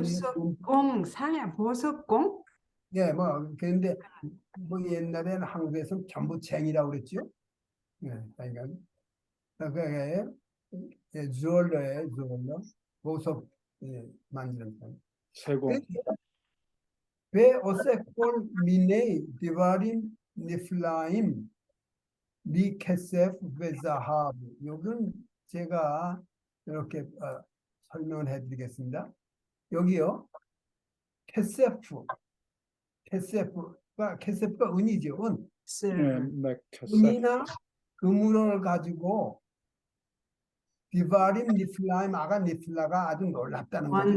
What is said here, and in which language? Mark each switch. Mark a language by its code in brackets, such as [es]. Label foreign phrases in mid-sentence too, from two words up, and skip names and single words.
[ko] 보석공 상해 보석공? 예, 뭐 그런데 뭐 옛날에는 한국에서는 전부 쟁이라고 그랬죠. 예, 그러니까 그게 예, 주얼러예요, 주얼러. 보석 만드는 사람. 세공. [he] ואוסף כל מיני דברים נפלאים מכסף וזהב. [ko] 여기는 제가 이렇게 설명을 해드리겠습니다. 여기요, 캐세프가 은이죠, 은. 예, [en] silver. [he] 맥캐세. [ko] 은이나 금을 가지고 [he] דברים נפלאים [ko] 아가 니플라가 아주 놀랍다는 거죠.